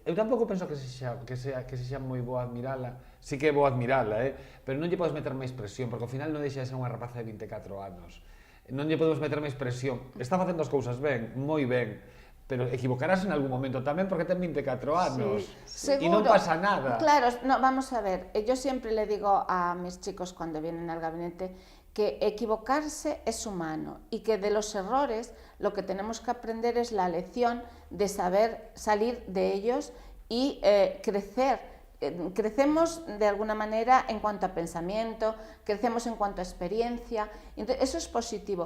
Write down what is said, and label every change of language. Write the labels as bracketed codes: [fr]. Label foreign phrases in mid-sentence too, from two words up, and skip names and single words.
[gl] Eu tampouco penso que sexa moi boa admirala, sí que é boa admirala, pero non lle podes meter máis presión, porque ao final non deixa de ser unha rapaza de 24 anos. Non lle podemos meter máis presión. Está facendo as cousas ben, moi ben, pero equivocarás en algún momento tamén, porque ten 24 anos. Seguro. E non pasa nada. Claro, [es] no, vamos a ver, yo siempre le digo a mis chicos cuando vienen al gabinete que equivocarse es humano y que de los errores lo que tenemos que aprender es la lección de saber salir de ellos y crecer. Crecemos de alguna manera en cuanto a pensamiento, crecemos en cuanto a experiencia, entonces eso es positivo.